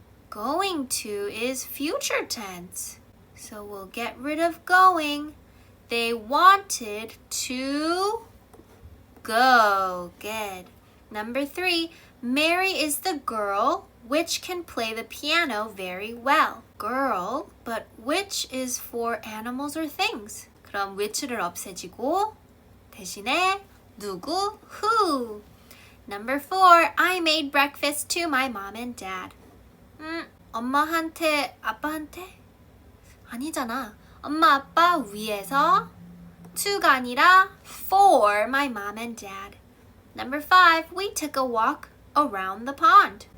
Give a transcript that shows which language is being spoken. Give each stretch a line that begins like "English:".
English: Going to is future tense. So we'll get rid of going. They wanted to go. Good. Number 3, Mary is the girl which can play the piano very well. Girl, but which is for animals or things.
Korean: 그럼 which를 없애지고 대신에 누구?
English: Who. Number 4, I made breakfast to my mom and dad.
Korean: 엄마한테, 아빠한테? 아니잖아. 엄마, 아빠 위해서 to가 아니라
English: for my mom and dad. Number 5, we took a walk around the pond.